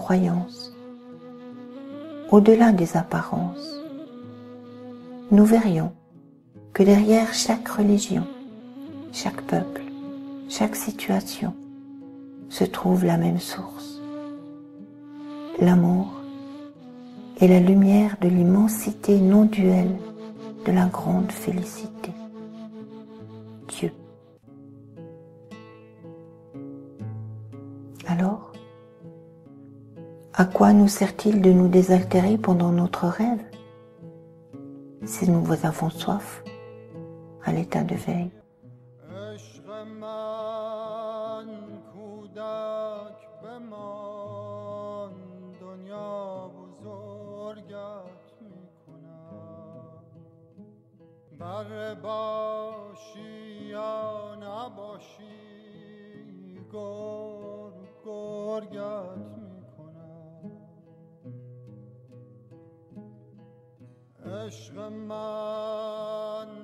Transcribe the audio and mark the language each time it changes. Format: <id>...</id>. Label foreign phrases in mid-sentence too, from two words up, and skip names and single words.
<fr>croyances, au-delà des apparences, nous verrions que derrière chaque religion, chaque peuple, chaque situation se trouve la même source, l'amour et la lumière de l'immensité non duelle de la grande félicité, Dieu. Alors, à quoi nous sert-il de nous désaltérer pendant notre rêve si nous avons soif à l'état de veille?</fr> <fa>بر باشی یا نباشی گرگت میکنم عشق من</fa>